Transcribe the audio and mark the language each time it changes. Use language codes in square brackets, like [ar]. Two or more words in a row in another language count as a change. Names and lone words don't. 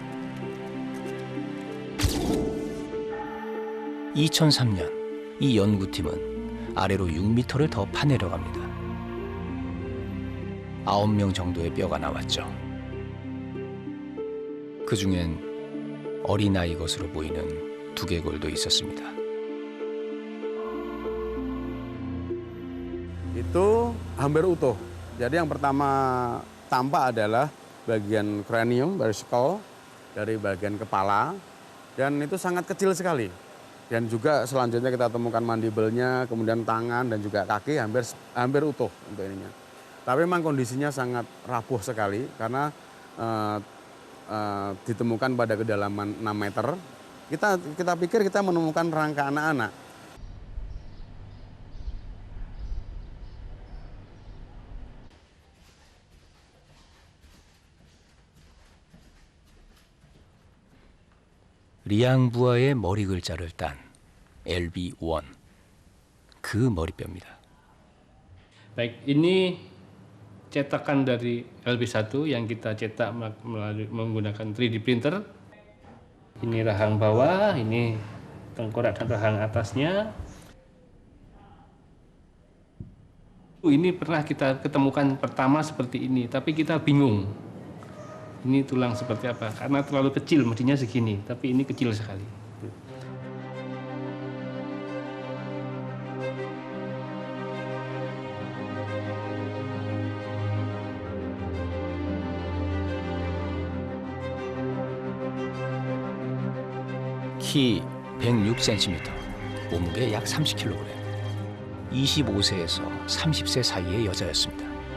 [ko] 2003년 이 연구팀은 아래로 6m를 더 파내려갑니다. 9명 정도의 뼈가 나왔죠. 그중엔 어린아이 것으로 보이는 두개골도 있었습니다. [id] Itu hampir utuh. Jadi yang pertama tampak adalah bagian kranium, dari skull, dari bagian kepala, dan itu sangat kecil sekali. Dan juga selanjutnya kita temukan mandibelnya, kemudian tangan dan juga kaki hampir utuh untuk ininya. Tapi memang kondisinya sangat rapuh sekali karena ditemukan pada kedalaman 6 meter. Kita pikir kita menemukan rangka anak-anak. [ko] 리앙부아의 머리 글자를 딴 LB1, 그 머리뼈입니다. [id] Baik, ini cetakan dari LB1 yang kita cetak melalui menggunakan 3D printer. Ini rahang bawah, ini tengkorak dan rahang atasnya. Ini pernah kita ketemukan pertama seperti ini, tapi kita bingung. Ini tulang seperti apa? Karena terlalu kecil, mestinya segini, tapi ini kecil sekali. [ko] 키 106cm, 몸무게 약 30kg, 25세에서 30세 사이의 여자였습니다.